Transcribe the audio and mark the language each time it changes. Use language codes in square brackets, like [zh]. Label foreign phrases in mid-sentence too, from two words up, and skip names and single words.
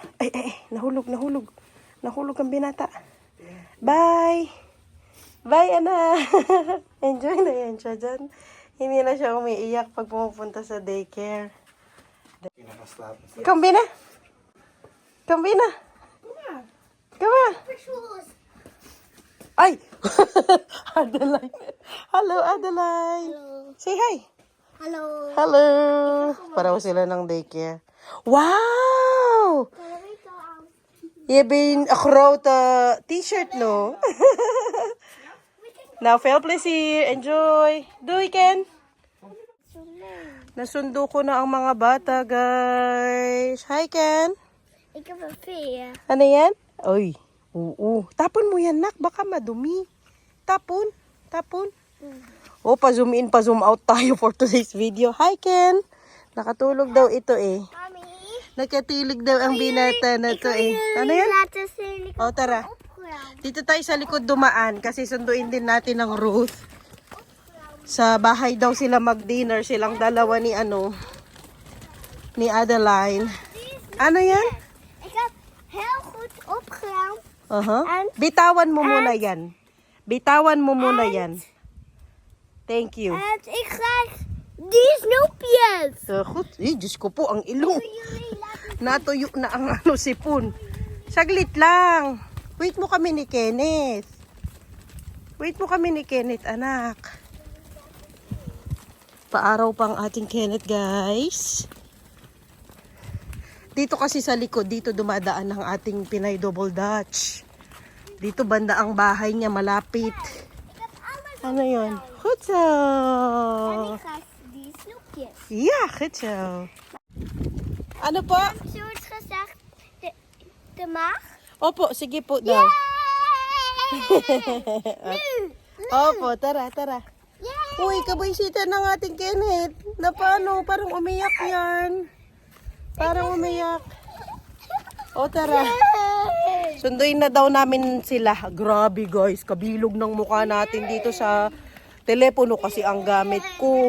[tl] Ay, nahulog. Nahulog ang binata. Bye! Bye, Ana! Enjoy na yan siya dyan. Hindi na siya umiiyak pag pumupunta sa daycare. Kambina! Kambina! [en] Come on! Ay! Adeline! Hello, Adeline! Hello. Say hi! [nl] Hallo. [tl] Hello! Paraw sila ng daycare. Wow! [nl] Je bent een grote t-shirt, no? Nou, veel plezier. Enjoy. Doei, Ken. [tl] Nasundo ko na ang mga bata, guys. [en] Hi, Ken. [nl] Ik heb een veer. [tl] Ano yan? Oy. Oo. Tapon mo yan, nak. Baka madumi. Tapon. O, pa-zoom in, pa-zoom out tayo [en] for today's video. [tl] Hi, Ken. Nakatulog daw ito eh. Mami. Nakatilig daw ang binata na to eh. Ano yan? [nl] Laten zien. [tl] O, tara. Dito tayo sa likod dumaan kasi sunduin din natin ng Ruth. Sa bahay daw sila mag-dinner, silang dalawa ni ni Adeline. Ano yan? [nl] Ik heb heel goed opgeruimd. [tl] Bitawan mo muna yan. Bitawan mo muna yan. [en] Thank you. [nl] En ik krijg die snoepjes. Goed. [tl] Diyos ko po, ang ilong. Natuyo na ang sipon. Saglit lang. Wait mo kami ni Kenneth. Anak. Paaraw pang ating Kenneth, guys. Dito kasi sa likod, dito dumadaan ng ating Pinay Double Dutch. Dito banda ang bahay niya, malapit. Ano yun? [nl] Goed zo. Die snoepjes. Ja, goed zo. [tl] Ano po? [nl] Zoals gezegd, de maag. [tl] Opo, sige po daw. Opo, tara, tara. Uy, kabisita ng ating Kenneth. Na paano? Parang umiyak yan. Parang umiyak. O, tara. Sunduin na daw namin sila. Grabe guys, kabilog ng mukha natin dito sa telepono kasi ang gamit ko.